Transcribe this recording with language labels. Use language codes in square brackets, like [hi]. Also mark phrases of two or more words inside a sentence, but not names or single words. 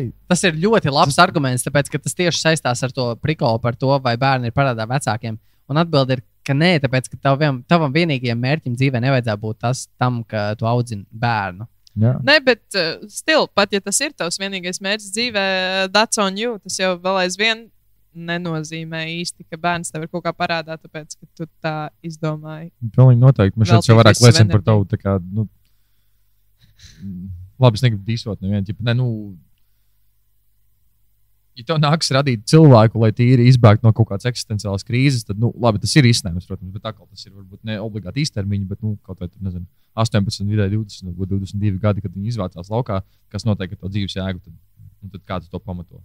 [lv] Tas ir ļoti labs arguments, tāpēc, ka tas tieši saistās ar to prikolu par to, vai bērni ir parādā vecākiem. Un atbilde ir, ka nē, tāpēc, ka tavam vienīgajam mērķim dzīvē nevajadzētu būt tam, ka tu audzini bērnu. Nē, bet pat ja tas ir tavs vienīgais mērķis dzīvē, [en] that's on you. [lv] Tas jau vēl aizvien nenozīmē īsti, ka bērns tev ir kaut kā parādā, tāpēc, ka tu tā izdomāji. Pilnīgi noteikti. Man šeit jau vairāk liecina par tavu, tā kā, labi, es negribu dīsot nevienu, ja tev nāks radīt cilvēku, lai tīri izbēgtu no kaut kādas eksistenciālas krīzes, tad, labi, tas ir izsnēmums, protams, bet atkal tas ir varbūt ne obligāti īstermiņa, bet, kaut vai tur, nezinu, 18, vidēji 20, varbūt 22 gadi, kad viņi izvācās laukā, kas noteikti ar to dzīves jēgu, tad kā tu to pamato?